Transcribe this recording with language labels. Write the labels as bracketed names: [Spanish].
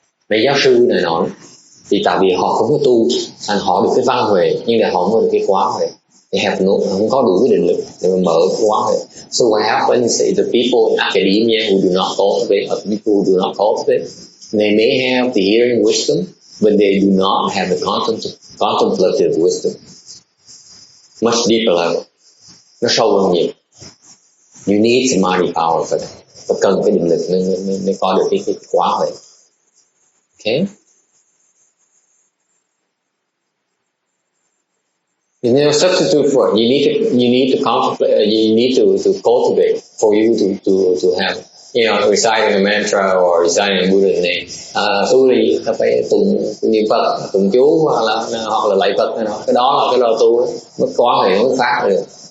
[Vietnamese] Mấy giáo sư này nói thì tại vì họ không có tu, thành họ được cái văn huệ nhưng mà họ không có được cái quán huệ. Không có đủ cái định lực để mà mở cái quán huệ. [English] So what happens is the people in academia who do not cultivate, or people who do not cultivate, they may have the hearing wisdom, but they do not have the contemplative wisdom. Much deeper level. [Vietnamese] Nó sâu hơn nhiều. [English] You need samadhi power for that. [Vietnamese] Và cần cái định lực mới có được cái quán huệ. [English] Okay? There's no substitute for it. You need to contemplate. You need to cultivate for you to have, reciting a mantra or reciting a Buddha's name. [Vietnamese] Tu đi, ta phải tụng niệm Phật, tụng chú hoặc là lạy Phật này nọ. Cái đó là cái lo tu, mới có thể mới phát được.